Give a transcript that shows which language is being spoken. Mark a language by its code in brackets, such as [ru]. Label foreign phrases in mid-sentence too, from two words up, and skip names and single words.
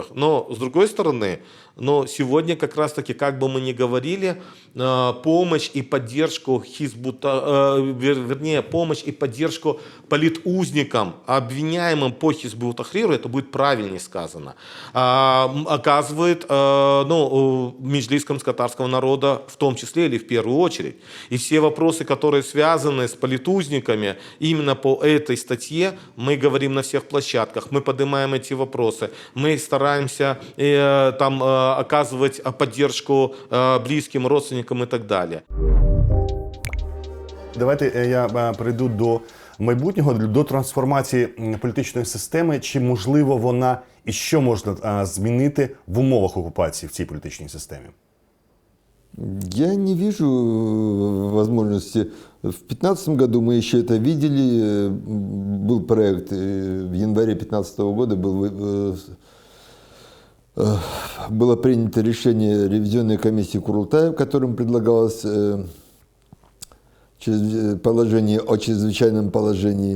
[ru] Но, с другой стороны, сегодня как раз-таки, как бы мы ни говорили, помощь и поддержку помощь и поддержку политузникам, обвиняемым по Хизбут Тахриру, это будет правильнее сказано, оказывает Меджлис крымско-татарского народа в том числе или в первую очередь. И все вопросы, которые связаны с политузниками, именно по этой статье мы говорим на всех площадках, мы поднимаем эти вопросы, мы стараемся оказывать поддержку близким, родственникам и так далее. [uk] Давайте я перейду до майбутнього, до трансформації політичної системи. Чи можливо вона і що можна змінити в умовах окупації в цій політичній системі? [ru] Я не вижу возможности. В 2015 году мы еще это видели. Был проект в январе 2015 года, было принято решение ревизионной комиссии Курултая, в котором предлагалось положение о чрезвычайном положении.